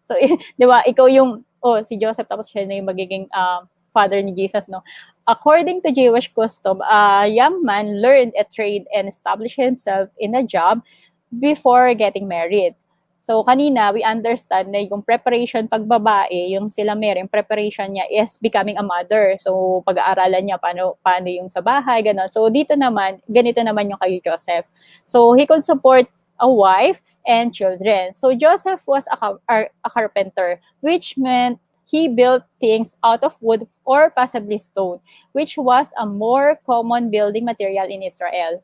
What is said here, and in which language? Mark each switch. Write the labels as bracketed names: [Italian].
[Filipino] So, di ba, ikaw yung, si Joseph, tapos siya na yung magiging father ni Jesus, no? [English] According to Jewish custom, a young man learned a trade and established himself in a job before getting married. [Filipino] So, kanina, [English] we understand [Filipino] na yung preparation pag babae, yung sila Mary, yung preparation niya is becoming a mother. So, pag-aaralan niya paano yung sa bahay, gano'n. So, dito naman, ganito naman yung kay Joseph. [English] So, he could support a wife and children. So, Joseph was a carpenter, which meant he built things out of wood or possibly stone, which was a more common building material in Israel.